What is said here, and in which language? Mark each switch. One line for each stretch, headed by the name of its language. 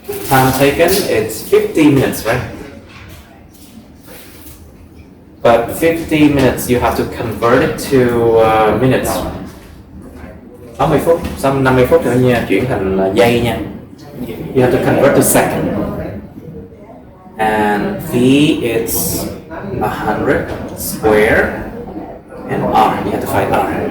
English: Time taken is 50 minutes, right? But 50 minutes you have to convert it to minutes.
Vietnamese: 60 phút, xong 50 phút nữa nha, chuyển thành là giây nha.
English: You have to convert to second. And V is 100 square and R, you have to find R.